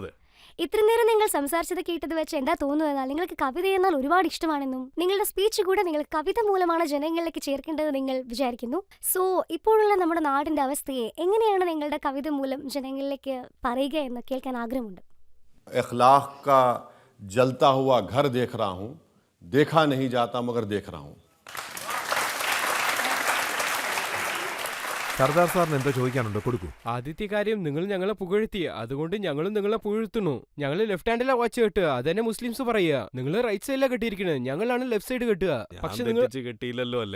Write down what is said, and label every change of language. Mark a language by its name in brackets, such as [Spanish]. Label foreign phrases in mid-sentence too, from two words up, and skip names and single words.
[Malayalam] ഇത്ര നേരം നിങ്ങൾ സംസാരിച്ചത് കേട്ടത് വെച്ച് എന്താ തോന്നുന്നതെന്നാൽ നിങ്ങൾക്ക് കവിത എന്നാൽ ഒരുപാട് ഇഷ്ടമാണെന്നും നിങ്ങളുടെ സ്പീച്ച് കൂടെ നിങ്ങൾ കവിത മൂലമാണ് ജനങ്ങളിലേക്ക് ചേർക്കേണ്ടത് നിങ്ങൾ വിചാരിക്കുന്നു. സോ ഇപ്പോഴുള്ള നമ്മുടെ നാടിന്റെ അവസ്ഥയെ എങ്ങനെയാണ് നിങ്ങളുടെ കവിത മൂലം ജനങ്ങളിലേക്ക് പറയുക എന്ന് കേൾക്കാൻ ആഗ്രഹമുണ്ട്. [Hindi] इखलाक का जलता हुआ घर देख रहा हूँ, देखा नहीं जाता मगर देख रहा हूँ. [Malayalam] സർദാർ സാറിന് എന്തോ ചോദിക്കാനുണ്ടോ? കൊടുക്കൂ. ആദ്യത്തെ കാര്യം, നിങ്ങൾ ഞങ്ങളെ പുകഴ്ത്തി, അതുകൊണ്ട് ഞങ്ങളും നിങ്ങളെ പുകഴ്ത്തുന്നു. ഞങ്ങൾ ലെഫ്റ്റ് ഹാൻഡിലാ വാച്ച് കെട്ടുക, അതന്നെ മുസ്ലിംസ് പറയുക. നിങ്ങൾ റൈറ്റ് സൈഡിലാ കെട്ടിയിരിക്കുന്നത്, ഞങ്ങളാണ് [English] left side [Malayalam] കെട്ടുക. പക്ഷെ കെട്ടിയില്ലല്ലോ അല്ലേ?